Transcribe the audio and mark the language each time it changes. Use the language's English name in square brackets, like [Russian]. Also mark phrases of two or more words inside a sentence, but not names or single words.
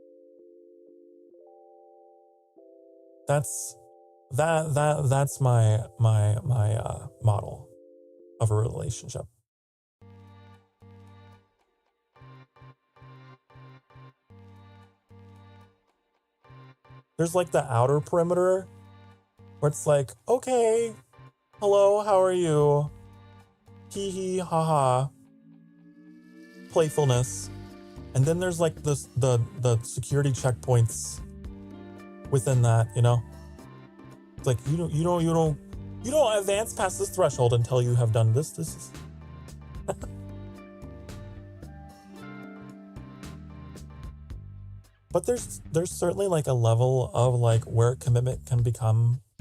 [English] That's my model of a relationship. There's like the outer perimeter where it's like, okay, hello, how are you? Hee hee, ha ha. Playfulness. And then there's like this, the security checkpoints within that, you know? It's like you don't advance past this threshold until you have done this. This is But there's certainly like a level of like where commitment can become